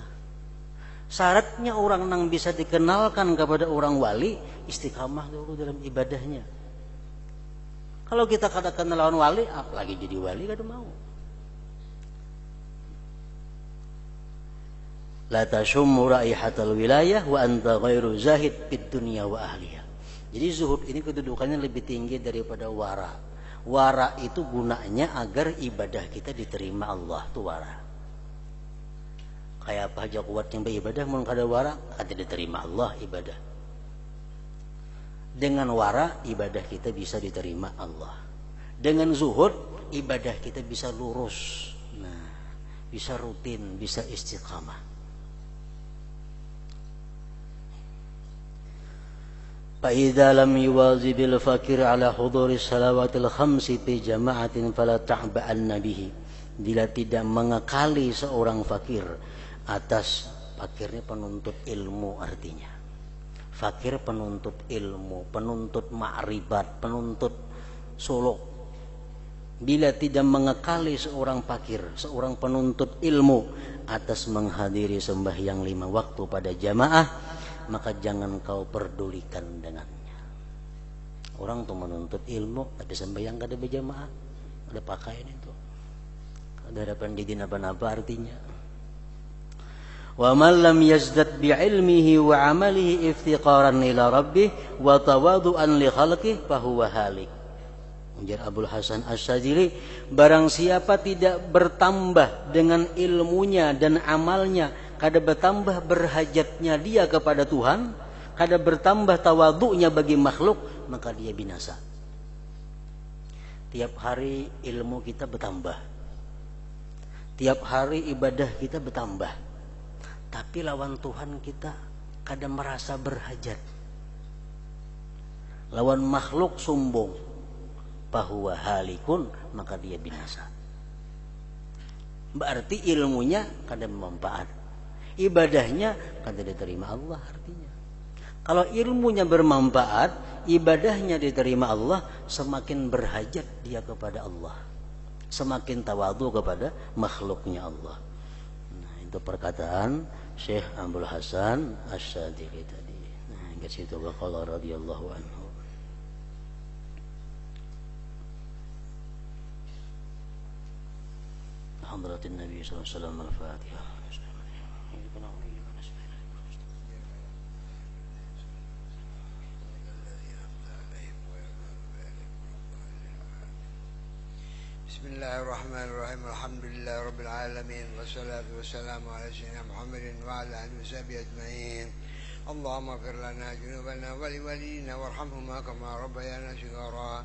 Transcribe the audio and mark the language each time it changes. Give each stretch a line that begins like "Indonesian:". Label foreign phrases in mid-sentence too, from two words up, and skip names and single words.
Indonesian: Syaratnya orang yang bisa dikenalkan kepada orang wali, istiqamah dulu dalam ibadahnya.
Banjar: Kalau kita kada kenal lawan wali, apalagi jadi wali kada mau.
Arabic: لا تشم رائحة الولاية وأنت غير زاهد في الدنيا وأهلها.
Indonesian: Jadi zuhud ini kedudukannya lebih tinggi daripada wara. Wara itu gunanya agar ibadah kita diterima Allah, itu wara.
Banjar: Kayak apa aja kuat yang beribadah mun kada wara, kada diterima Allah ibadah.
Indonesian: Dengan wara ibadah kita bisa diterima Allah. Dengan zuhud ibadah kita bisa lurus. Nah, bisa rutin, bisa istiqamah.
Arabic: فإذا لم يواظب الفقير على حضور الصلوات الخمس في جماعة فلا تعبأن به.
Indonesian: Bila tidak mengekali seorang fakir atas, fakirnya penuntut ilmu artinya. Fakir penuntut ilmu, penuntut ma'ribat, penuntut suluk. Bila tidak mengekali seorang fakir, seorang penuntut ilmu atas menghadiri sembahyang 5 waktu pada jamaah, maka jangan kau perdulikan dengannya.
Banjar: Orang tuh menuntut ilmu, tapi sembahyang kada berjamaah, ada pakaian itu, kada hadapan di apa artinya.
Arabic: ومن لم يزدد بعلمه وعمله افتقارا إلى ربه وتواضعا لخلقه فهو هالك.
Banjar: Ujar Abul Hasan Asy-Syadzili, barang siapa tidak bertambah dengan ilmunya dan amalnya, kada bertambah berhajatnya dia kepada Tuhan, kada bertambah tawadhu'nya bagi makhluk, maka dia binasa. Tiap hari ilmu kita bertambah, tiap hari ibadah kita bertambah, tapi lawan Tuhan kita kada merasa berhajat. Lawan makhluk sombong,
Arabic: فهو هالك,
Indonesian: maka dia binasa.
Banjar: Berarti ilmunya kada bermanfaat, ibadahnya kada diterima Allah artinya.
Indonesian: Kalau ilmunya bermanfaat, ibadahnya diterima Allah, semakin berhajat dia kepada Allah, semakin tawadhu kepada makhluknya Allah. Nah, itu perkataan Syekh Abul Hasan Asy-Syadzili tadi. Nah, ke situ
Arabic: قال رضي الله عنه. حضرة النبي صلى الله عليه وسلم الفاتحة. بسم الله الرحمن الرحيم الحمد لله رب العالمين والصلاة والسلام على سيدنا محمد وعلى آله وصحبه أجمعين اللهم اغفر لنا ذنوبنا ولوالدينا وارحمهما كما ربيانا صغارا